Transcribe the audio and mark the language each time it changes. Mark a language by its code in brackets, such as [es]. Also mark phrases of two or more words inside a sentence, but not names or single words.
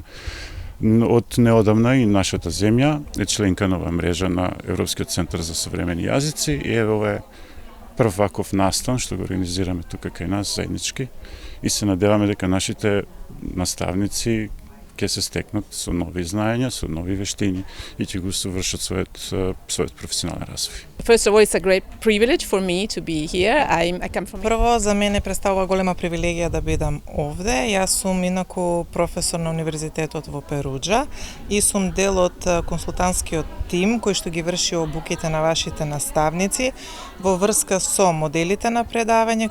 [mk] Од неодамна и нашата земја е членка на оваа мрежа на Европскиот центар за современи јазици и ова е прв ваков настан што го организираме тука кај нас заеднички и се надеваме дека нашите наставници ќе се стекнат со нови знаења, со нови вештини и ќе го совршат својот професионален развој. [en] First of all, it's a great privilege for me to be here. I come from... [mk] Прво, за мене представува голема привилегија да бидам овде. Јас сум инаку професор на Универзитетот во Перуџа и сум дел од консултантскиот тим кој што ги врши обуките на вашите наставници во врска со моделите на предавање.